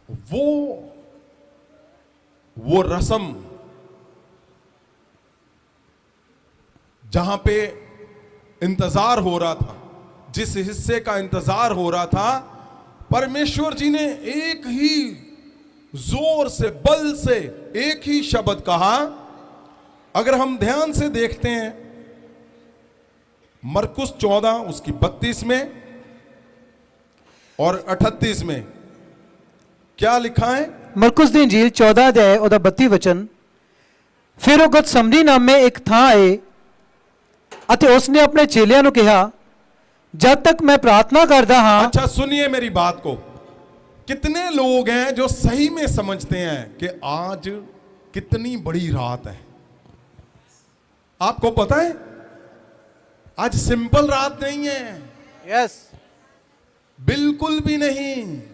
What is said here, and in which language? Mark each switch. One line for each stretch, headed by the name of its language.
Hindi: वो रस्म जहां पे इंतजार हो रहा था, जिस हिस्से का इंतजार हो रहा था, परमेश्वर जी ने एक ही जोर से, बल से एक ही शब्द कहा। अगर हम ध्यान से देखते हैं मरकुस 14 उसकी 32 में और 38 में क्या लिखा है?
Punjabi: ਮਰकुस ਦੀ ਇੰਜੀਲ 14 ਅਧਿਆਇ ਉਹਦਾ 32 ਵਚਨ। ਫਿਰ ਉਹ ਗਤਸਮਨੀ ਨਾਮੇ ਇੱਕ ਥਾਂ ਆਏ ਅਤੇ ਉਸਨੇ ਆਪਣੇ ਚੇਲਿਆਂ ਨੂੰ ਕਿਹਾ, ਜਦ ਤੱਕ मैं प्रार्थना करता हाँ।
Hindi: अच्छा सुनिए मेरी बात को। कितने लोग हैं जो सही में समझते हैं कि आज कितनी बड़ी रात है? आपको पता है आज सिंपल रात नहीं है।
English: yes,
Hindi: बिल्कुल भी नहीं।